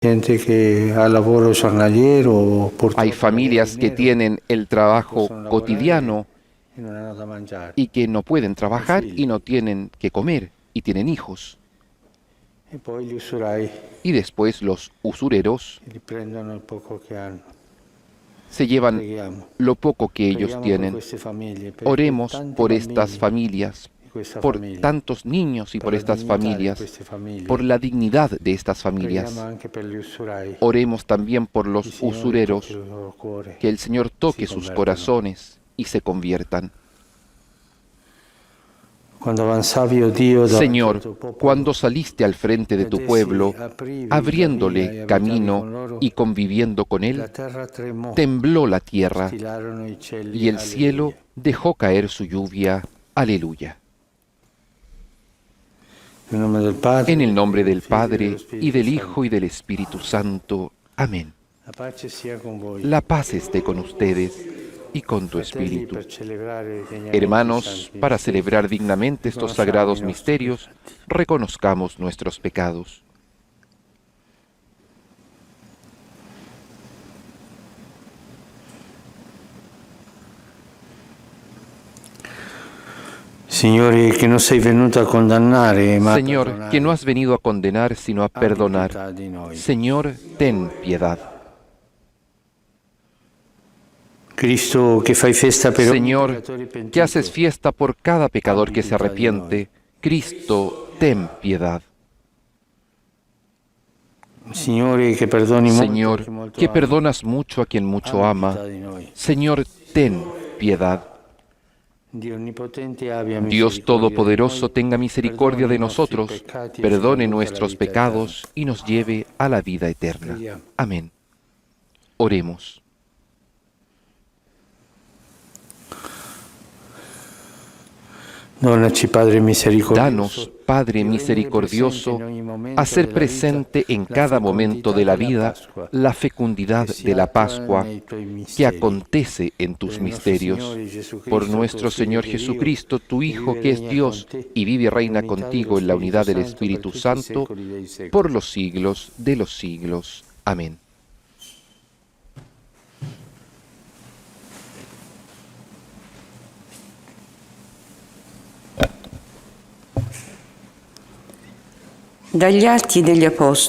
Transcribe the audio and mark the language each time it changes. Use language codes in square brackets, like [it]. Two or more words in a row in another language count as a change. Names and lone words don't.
[it] Gente que ha lavoro giornaliero, [es] Hay [it] purtroppo non ha [es] familias que dinero, tienen el trabajo [it] possono lavorare [es] cotidiano [it] e non hanno da mangiare. [es] y que no pueden [it] Hanno [es] trabajar y [it] figli. [es] no tienen que comer y tienen hijos. [it] E poi gli usurai [es] Y después los usureros [it] che riprendono il poco che hanno. [es] se llevan [it] Preghiamo. [es] lo poco que ellos [it] Preghiamo per [es] tienen. [it] queste famiglie, per quei [es] Oremos [it] tanti [es] por estas [it] bambini [es] familias, [it] di questa [es] por [it] famiglia, [es] tantos niños y [it] per [es] por [it] la [es] estas [it] dignità di [es] familias, [it] queste [es] por [it] famiglie. [es] la dignidad de estas [it] Preghiamo [es] familias. [it] anche per gli usurai, [es] Oremos también por [it] che il [es] los [it] Signore tocchi [es] usureros, [it] il loro cuore [es] que el Señor [it] e si [es] toque sus [it] convertano. [es] corazones y se conviertan. [it] Quando avanzavi, o Dio, davanti al [es] Señor, [it] tuo popolo, [es] cuando saliste al frente de [it] ed [es] tu [it] essi [es] pueblo, [it] aprivi la via [es] abriéndole [it] e abitavi [es] camino [it] con loro, [es] y conviviendo con [it] la [es] él, [it] terra tremò, [es] tembló la tierra [it] stillarono i [es] y [it] cieli, [es] el cielo [it] alleluia. [es] dejó caer su lluvia. Aleluya. [it] Nel nome del [es] En el [it] Padre, [es] nombre del del [it] Figlio e dello [es] Padre, y [it] Spirito [es] del Hijo, [it] Santo. [es] y del Espíritu Santo. Amén. [it] La pace sia con voi. [es] La paz esté con ustedes y con tu [it] Fratelli, [es] espíritu. [it] per celebrare degnamente i [es] Hermanos, [it] santi [es] para [it] misteri, [es] celebrar dignamente estos [it] riconosciamo i [es] sagrados [it] nostri [es] misterios, [it] peccati. [es] reconozcamos nuestros pecados. [it] Signore, che non sei venuto a condannare, ma a [es] Señor, que [it] perdonare, [es] no has venido a condenar, sino a [it] abbi [es] perdonar. [it] pietà di noi. [es] Señor, ten piedad. [it] Cristo, che fai festa per ogni [es] Señor, [it] peccatore [es] que [it] pentito, [es] haces fiesta por cada pecador [it] abbi [es] que se [it] pietà di noi. [es] arrepiente. Cristo, ten piedad. [it] Signore, che perdoni molto a [es] Señor, [it] chi molto [es] que [it] ama, [es] perdonas mucho a quien mucho [it] abbi [es] ama. [it] pietà di noi. [es] Señor, ten piedad. [it] Dio onnipotente abbia [es] Dios [it] misericordia di [es] Todopoderoso [it] noi, [es] tenga misericordia [it] perdoni [es] de [it] i nostri [es] nosotros, [it] peccati e ci [es] perdone [it] conduca alla [es] nuestros [it] vita eterna. [es] pecados y nos lleve a la vida eterna. [it] Preghiamo. [es] Amén. Oremos. [it] Donaci, Padre misericordioso, [es] Danos, Padre [it] di rendere [es] misericordioso, [it] presente in ogni momento [es] hacer [it] della vita [es] presente en [it] la [es] cada momento [it] fecondità [es] de la [it] della [es] vida [it] Pasqua, [es] la fecundidad [it] che si [es] de la [it] attua [es] Pascua [it] nei tuoi [es] que [it] misteri. [es] acontece en tus [it] Per il nostro [es] misterios. [it] Signore Gesù [es] Por [it] Cristo, [es] nuestro [it] tuo Figlio [es] Señor [it] che è Dio, [es] Jesucristo, tu [it] che [es] Hijo, [it] vive e [es] que es [it] regna [es] Dios [it] con te, [es] y vive y reina [it] nell'unità [es] contigo [it] dello [es] en la [it] Spirito [es] unidad del [it] Santo, per [es] Espíritu [it] tutti i [es] Santo, [it] secoli dei secoli. [es] por los siglos de los siglos. Amén. [it] Dagli Atti degli Apostoli.